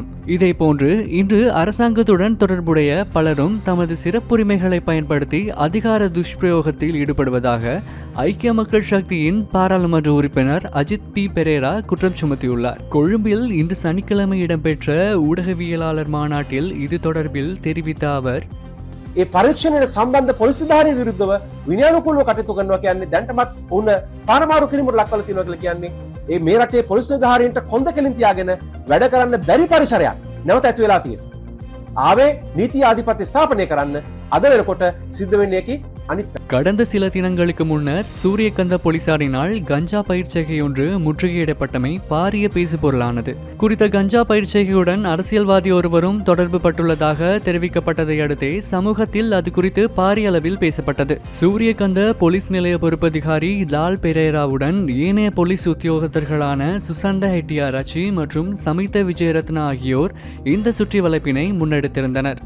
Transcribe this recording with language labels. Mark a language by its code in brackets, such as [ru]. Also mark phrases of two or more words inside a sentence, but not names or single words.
[ta] இதேபோன்று இன்று அரசாங்கத்துடன் தொடர்புடைய பலரும் தமது சிறப்புரிமைகளை பயன்படுத்தி அதிகார துஷ்பிரயோகத்தில் ஈடுபடுவதாக ஐக்கிய மக்கள் சக்தியின் பாராளுமன்ற உறுப்பினர் அஜித் பி பெரேரா குற்றம் சுமத்தியுள்ளார். கொழும்பில் இன்று சனிக்கிழமை இடம்பெற்ற ஊடகவியலாளர் மாநாட்டில் இது தொடர்பில் தெரிவித்த அவர், [si] පරීක්ෂණයට සම්බන්ධ පොලිස් නිලධාරීන් විරුද්ධව විනයානුකූලව කටයුතු කරනවා කියන්නේ දැන්ටමත් උන් ස්ථානමාරු කිරීමට ලක්වලා තියෙනවා කියලා කියන්නේ මේ රටේ පොලිස් නිලධාරීන්ට කොන්ද කෙලින් තියාගෙන වැඩ කරන්න බැරි පරිසරයක් නැවත ඇති වෙලා තියෙනවා. ආවේ නීති ආධිපත්‍ය ස්ථාපනය කරන්න අද වෙනකොට සිද්ධ වෙන්නේ කි අනිත්. [ta] கடந்த சில தினங்களுக்கு முன்னர் சூரியகந்த போலீசாரினால் கஞ்சா பயிர்ச்செய்கை ஒன்று முற்றுகையிடப்பட்டமை பாரிய பேசுபொருளானது. குறித்த கஞ்சா பயிர்ச்செய்கையுடன் அரசியல்வாதி ஒருவரும் தொடர்பு பட்டுள்ளதாக தெரிவிக்கப்பட்டதை அடுத்தே சமூகத்தில் அது குறித்து பாரிய அளவில் பேசப்பட்டது. சூரியகந்த போலீஸ் நிலைய பொறுப்பதிகாரி லால் பெரேராவுடன் ஏனைய போலீஸ் உத்தியோகத்தர்களான சுசந்த ஹெட்டியாராச்சி மற்றும் சமித விஜயரத்ன ஆகியோர் இந்த சுற்றி வளைப்பினை முன்னெடுத்திருந்தனர்.